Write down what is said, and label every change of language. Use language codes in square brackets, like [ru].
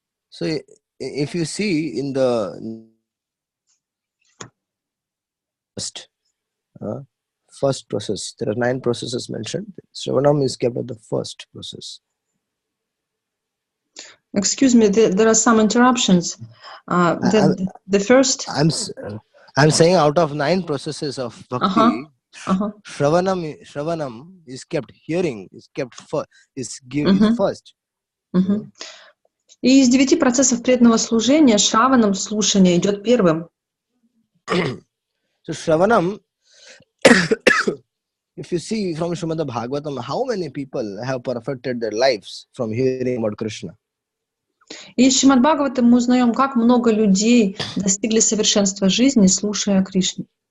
[en] So, if you see in the first process, there are 9 processes mentioned. Shravanam is kept at the first process. Excuse me, there are some interruptions. The first... I'm saying out of 9 processes of bhakti, Shravanam is kept, hearing is kept first, is first. [ru] И из 9 процессов преданного служения Шраванам слушание идет первым. [en] So Shravanam, if you see from Srimad Bhagavatam, how many people have perfected their lives from hearing about Krishna? [ru] И из Шримад Бхагаватам мы узнаем, как много людей достигли совершенства жизни, слушая о Кришне.